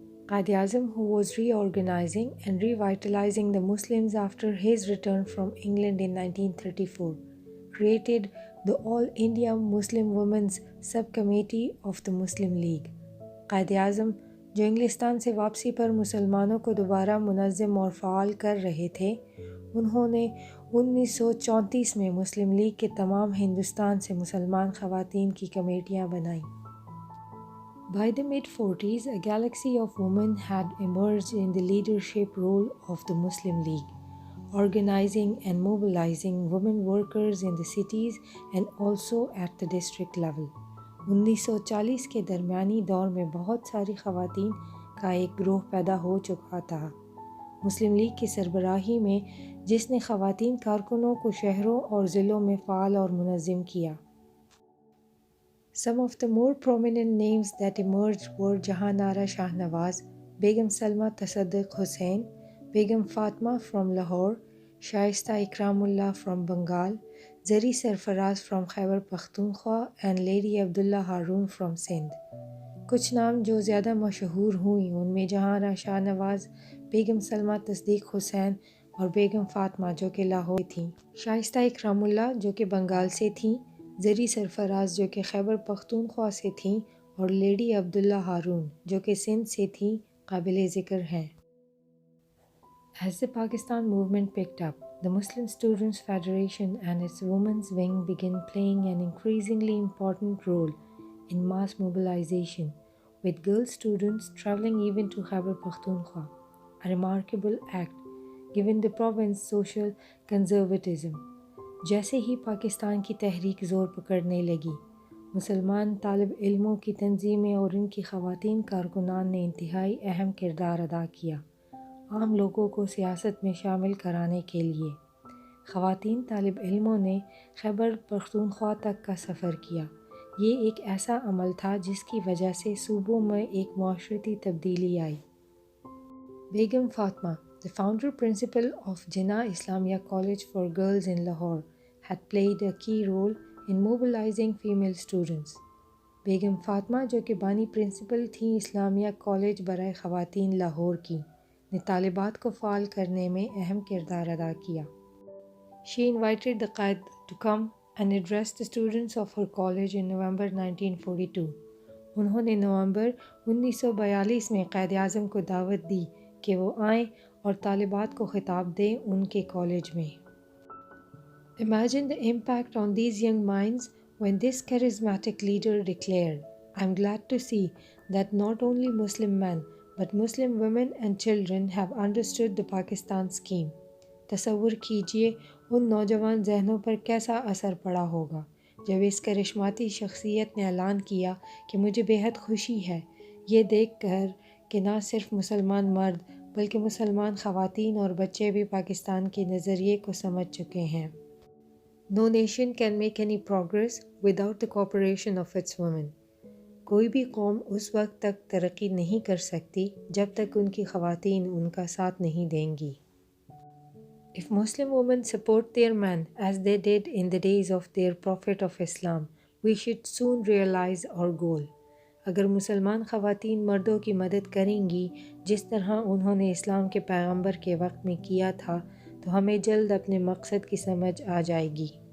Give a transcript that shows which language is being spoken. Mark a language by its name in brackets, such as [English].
[English] Quaid-e-Azam, who was reorganizing and revitalizing the Muslims after his return from England in 1934, created the All India Muslim Women's Subcommittee of the Muslim League. [Hindi] Quaid-e-Azam, जो इंग्लिस्तान से वापसी पर मुसलमानों को दोबारा मुनज़्ज़म और fall कर रहे थे, उन्होंने 1934 में मुस्लिम लीग के तमाम हिंदुस्तान से मुसलमान ख़वातीन की कमेटियाँ बनाईं. [English] By the mid-40s, a galaxy of women had emerged in the leadership role of the Muslim League, organizing and mobilizing women workers in the cities and also at the district level. [Hindi] 1940 के दरमियानी दौर में बहुत सारी ख़वातीन का एक ग्रोह पैदा हो चुका था मुस्लिम लीग की सरबराही में, जिसने ख़वातीन कारकुनों को शहरों और ज़िलों में फ़ाल और मुनज़्ज़म किया. [English] Some of the more prominent names that emerged were Jahan Ara Shahnawaz, Begum Salma Tasadduq Hussain, Begum Fatma from Lahore, Shaista Ikramullah from Bengal, Zari Sarfaraz from Khyber Pakhtunkhwa and Lady Abdullah Harun from Sindh. [Hindi] कुछ नाम जो ज़्यादा मशहूर हुई उनमें जहां आरा शाहनवाज़, बेगम सलमा तस्दीक हुसैन और बेगम फ़ातिमा जो कि लाहौर थीं, शाइस्ता इकरामुल्लाह जो कि बंगाल से थीं, ज़री सरफराज जो कि खैबर पख्तूनख्वा से थीं और लेडी अब्दुल्ला हारून जो कि सिंध से थीं काबिल ज़िक्र हैं. [English] As the Pakistan movement picked up, the Muslim Students Federation and its women's wing began playing an increasingly important role in mass mobilization, with girl students traveling even to Khyber Pakhtunkhwa, a remarkable act given the province's social conservatism. [Hindi] जैसे ही पाकिस्तान की तहरीक ज़ोर पकड़ने लगी, मुसलमान तालिब इल्मों की तंजीमें और इनकी ख़वातीन कारकुनान ने इंतहाई अहम किरदार अदा किया आम लोगों को सियासत में शामिल कराने के लिए। ख़वातीन तालिब इल्मों ने खैबर पख्तूनख्वा तक का सफ़र किया। ये एक ऐसा अमल था जिसकी वजह से सूबों में एक माशरती तब्दीली आई। [English] Begum Fatma, the founder principal of Jinnah Islamia College for Girls in Lahore, had played a key role in mobilizing female students. [Hindi] बेगम फातिमा जो कि बानी प्रिंसिपल थी इस्लामिया कॉलेज बराए ख़वातीन लाहौर की, ने तालिबात को फ़ाल करने में अहम किरदार अदा किया। [English] She invited the Qaid to come and address the students of her college in November 1942. [Hindi] उन्होंने नवंबर 1942 में क़ायद आज़म को दावत दी कि वो आएँ और तालिबात को ख़िताब दें उनके कॉलेज में। [English] Imagine the impact on these young minds when this charismatic leader declared, "I'm glad to see that not only Muslim men but Muslim women and children have understood the Pakistan scheme." [Hindi] तसव्वुर कीजिए उन नौजवान जहनों पर कैसा असर पड़ा होगा जब इस करिश्माती शख्सियत ने ऐलान किया कि मुझे बेहद खुशी है ये देखकर कि ना सिर्फ मुसलमान मर्द बल्कि मुसलमान ख़वातीन और बच्चे भी पाकिस्तान के नज़रिए को समझ चुके हैं। [English] No nation can make any progress without the cooperation of its women. [Hindi] कोई भी कौम उस वक्त तक तरक्की नहीं कर सकती जब तक उनकी ख़वातीन उनका साथ नहीं देंगी। [English] If Muslim women support their men as they did in the days of their Prophet of Islam, we should soon realize our goal. [Hindi] अगर मुसलमान ख़वातीन मर्दों की मदद करेंगी जिस तरह उन्होंने इस्लाम के पैगंबर के वक्त में किया था तो हमें जल्द अपने मकसद की समझ आ जाएगी।